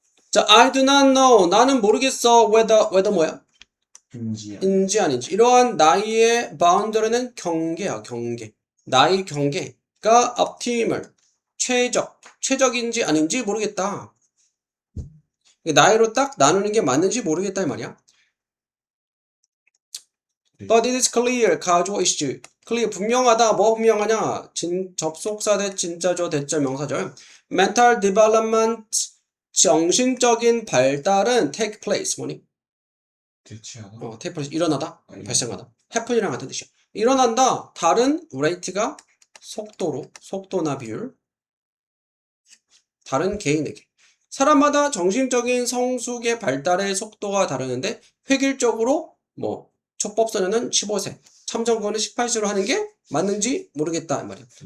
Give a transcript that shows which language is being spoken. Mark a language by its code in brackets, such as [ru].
[en] 자, I do not know. [ko] 나는 모르겠어. [en] whether [ko] 뭐야? 인지 아닌지. 이러한 나이의 바운더리는 경계야, 경계. 나이 경계가 optimal, 최적인지 아닌지 모르겠다. 나이로 딱 나누는 게 맞는지 모르겠다 이 말이야. 네. [en] But it is clear, 가주어 is clear, [ko] 분명하다. 뭐 분명하냐? 접속사 대 진짜죠, 대절, 명사절. [en] Mental development, [ko] 정신적인 발달은 [en] take place, [ko] 뭐니? 대체하다. [en] take place, [ko] 일어나다, 아니. 발생하다. happen이랑 같은 뜻이야. 일어난다. 다른 rate가 속도나 비율. 다른 개인에게. 사람마다 정신적인 성숙의 발달의 속도가 다르는데 획일적으로 촉법소년은 15세, 참정권은 18세로 하는 게 맞는지 모르겠다 이 말이야.